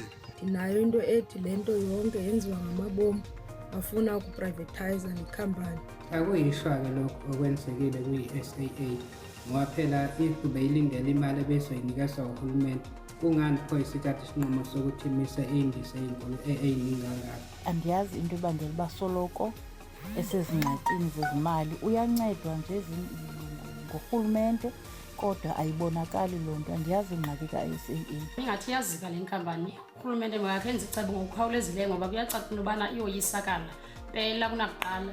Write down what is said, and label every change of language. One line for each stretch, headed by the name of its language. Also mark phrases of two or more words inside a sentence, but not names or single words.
Zulu: Nayo into ethi lento yonke yenziwa ngamabomu bafuna ukuprivatize nekhampani. Akuyishwa-ke lokho okwenzekile kwi-SAA ngoba phela ibeyilindele imali ebezoyinikezwa uhulumeni. Kungani pho isithatha isinqumo sokuthi imise indiza ey'ningi kangaka?
Xhosa: Andiyazi into ebangela basoloko esezingxakini zezimali. Uyancedwa nje ngurhulumente kodwa ayibonakali loo nto. Andiyazi ingxaki ka-SAA. Ingathi iyazika le nkampani. Urhulumente makakhenze icebo ngokukhawulezileyo ngoba kuyacaca into yobana iyoyisakala phela kunakuqala.